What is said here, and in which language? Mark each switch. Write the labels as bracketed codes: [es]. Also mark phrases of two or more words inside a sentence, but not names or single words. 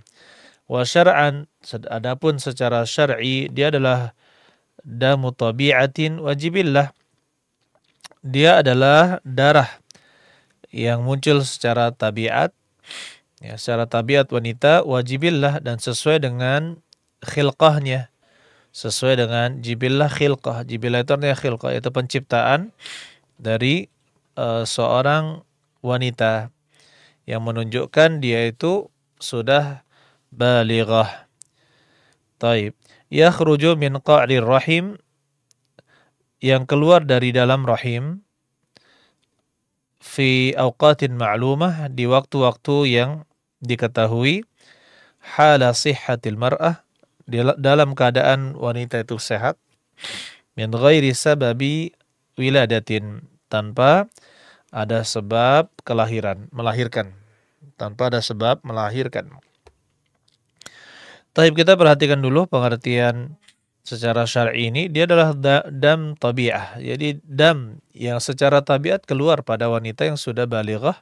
[ar] وشرعا, [id] adapun secara syar'i dia adalah [ar] دم طبيعة وجبلة. [id] Dia adalah darah yang muncul secara tabiat, ya, secara tabiat wanita, wajibillah, dan sesuai dengan khilqahnya, sesuai dengan [ar] جبلة خلقة. [id] Jibillah itu artinya khilqah, yaitu penciptaan dari seorang wanita yang menunjukkan dia itu sudah balighah. Taib. [ar] يخرج من قعر الرحم, [id] yang keluar dari dalam rahim, [ar] في أوقات معلومة, [id] di waktu-waktu yang diketahui, [ar] حال صحة المرأة, [id] dalam keadaan wanita itu sehat, [ar] من غير سبب ولادة, [id] tanpa ada sebab melahirkan, tanpa ada sebab melahirkan. Taib, kita perhatikan dulu pengertian secara syar'i ini. Dia adalah [ar] دم طبيعة. [id] Jadi dam yang secara tabiat keluar pada wanita yang sudah balighah.